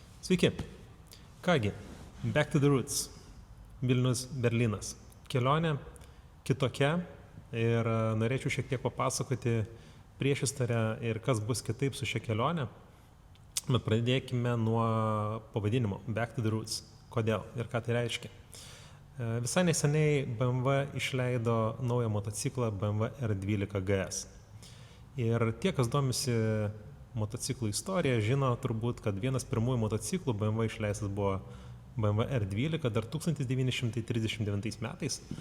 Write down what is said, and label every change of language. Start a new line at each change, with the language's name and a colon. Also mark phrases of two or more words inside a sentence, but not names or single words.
Lithuanian: Sveiki. Kągi,
English: back to the roots.
Lithuanian: Vilnius, Berlynas. Kelionė kitokia ir norėčiau šiek tiek papasakoti priešistorę ir kas bus kitaip su šia kelionė. Bet pradėkime nuo pavadinimo Back to the roots. Kodėl ir ką tai reiškia. Visai neseniai BMW išleido naują motociklą BMW R12 GS. Ir tie, kas domisi motociklų istorija, žino turbūt, kad vienas pirmųjų motociklų BMW išleistas buvo BMW R12 dar 1939 metais.